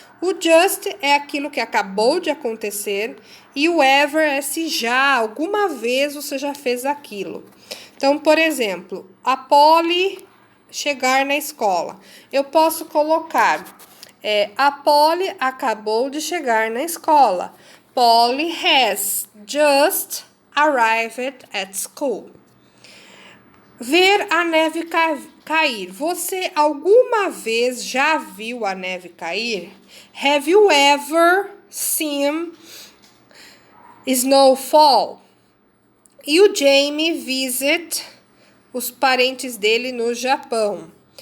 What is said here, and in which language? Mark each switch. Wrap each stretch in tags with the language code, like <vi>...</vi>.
<pt>O just é aquilo que acabou de acontecer e o ever é se já, alguma vez você já fez aquilo. Então, por exemplo, a Polly chegar na escola. Eu posso colocar, a Polly acabou de chegar na escola.</pt> <en>Polly has just arrived at school.</en> <pt>Ver a neve cair. Você alguma vez já viu a neve cair?</pt> <en>Have you ever seen snowfall?</en> <pt>E o Jamie visit os parentes dele no Japão.</pt>